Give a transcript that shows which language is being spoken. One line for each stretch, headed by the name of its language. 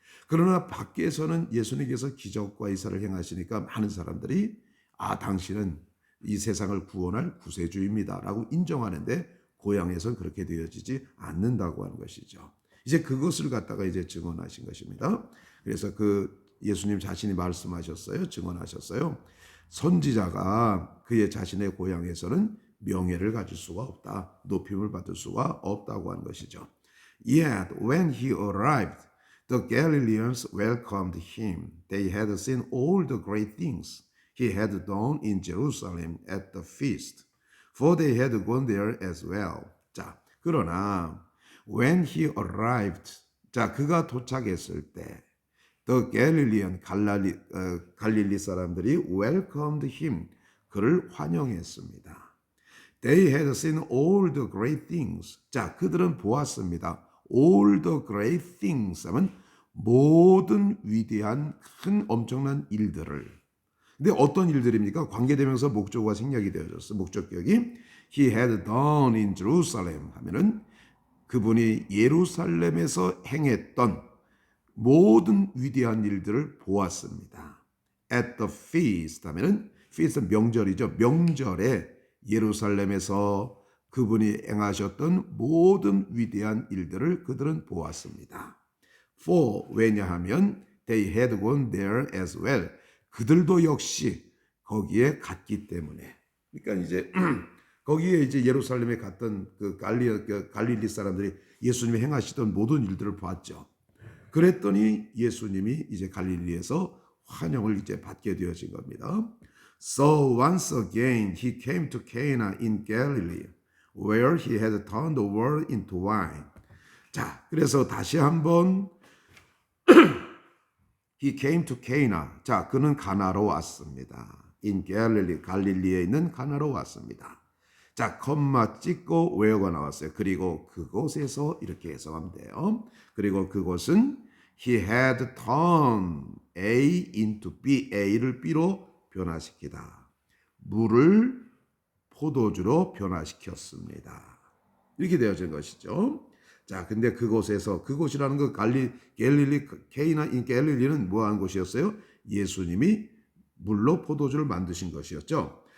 Korean: 그러나 밖에서는 예수님께서 기적과 이사를 행하시니까 많은 사람들이 당신은 이 세상을 구원할 구세주입니다라고 인정하는데 고향에서는 그렇게 되어지지 않는다고 하는 것이죠. 이제 그것을 갖다가 이제 증언하신 것입니다. 그래서 그 예수님 자신이 말씀하셨어요. 증언하셨어요. 선지자가 그의 자신의 고향에서는 명예를 가질 수가 없다. 높임을 받을 수가 없다고 하는 것이죠.
English: Yet when he arrived, the Galileans welcomed him. They had seen all the great things he had done in Jerusalem at the feast, for they had gone there as well.
Korean: 자, 그러나
English: when he arrived,
Korean: 자, 그가 도착했을 때
English: The Galilean
Korean: 갈릴리 사람들이
English: welcomed him.
Korean: 그를 환영했습니다.
English: They had seen all the great things.
Korean: 자, 그들은 보았습니다.
English: All the great things
Korean: 하면 모든 위대한 큰 엄청난 일들을. 근데 어떤 일들입니까? 관계대명사 목적어가 생략이 되어졌어. 목적격이
English: he had done in Jerusalem
Korean: 하면은 그분이 예루살렘에서 행했던 모든 위대한 일들을 보았습니다.
English: At the feast
Korean: 하면은 feast은 명절이죠. 명절에 예루살렘에서 그분이 행하셨던 모든 위대한 일들을 그들은 보았습니다.
English: For
Korean: 왜냐하면
English: they had gone there as well.
Korean: 그들도 역시 거기에 갔기 때문에. 그러니까 이제 거기에 이제 예루살렘에 갔던 그 갈릴리 사람들이 예수님이 행하시던 모든 일들을 봤죠. 그랬더니 예수님이 이제 갈릴리에서 환영을 이제 받게 되어진 겁니다.
English: So once again he came to Cana in Galilee, where he had turned the water into wine.
Korean: 자, 그래서 다시 한번
English: he came to Cana.
Korean: 자, 그는 가나로 왔습니다.
English: In Galilee,
Korean: 갈릴리에 있는 가나로 왔습니다. 자, 컴마 찍고 where가 나왔어요. 그리고 그곳에서 이렇게 해석하면 돼요. 그리고 그곳은
English: he had turned A into B,
Korean: A를 B로 변화시키다. 물을 포도주로 변화시켰습니다. 이렇게 되어진 것이죠. 자, 근데 그곳이라는 거 갈릴리 케이나 인 갈릴리는 뭐 한 곳이었어요? 예수님이 물로 포도주를 만드신 것이었죠.